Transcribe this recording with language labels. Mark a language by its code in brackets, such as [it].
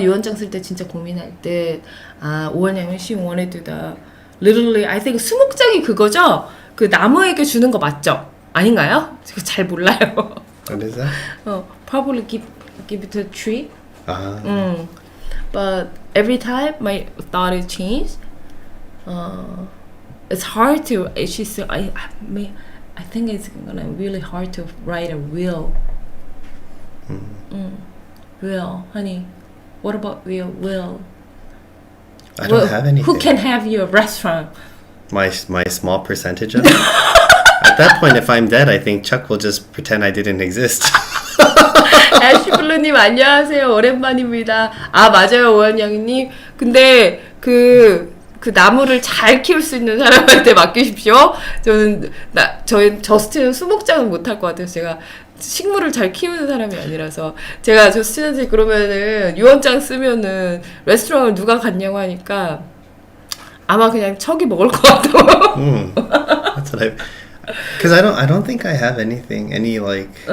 [ko] 유언장 쓸 때 진짜 고민할 때 오월냥이 [en] she wanted to do the literally I think [ko] 수목장이 그거죠? 그 나무에게 주는 거 맞죠? 아닌가요? 제가 잘 몰라요. [en] What is that? Probably give it to a tree. But every time my thought is changed. It's hard to. She said, I think it's gonna really hard to write a will. Will, honey. What about will? I don't have anything. Who can have your restaurant? My small percentage of it? At that point, if I'm dead, I think Chuck will just pretend I didn't exist. [ko] 애쉬블루님 안녕하세요. 오랜만입니다. 맞아요, 오한양님. 근데 그 나무를 잘 키울 수 있는 사람한테 맡기십시오. 저희 저스틴은 수목장은 못할 것 같아요. 제가 식물을 잘 키우는 사람이 아니라서 제가 저스틴한테 그러면은 유언장 쓰면은 레스토랑을 누가 갔냐고 하니까 아마 그냥 척이 먹을 것 같아요. [en] That's what because I don't think I have anything any value.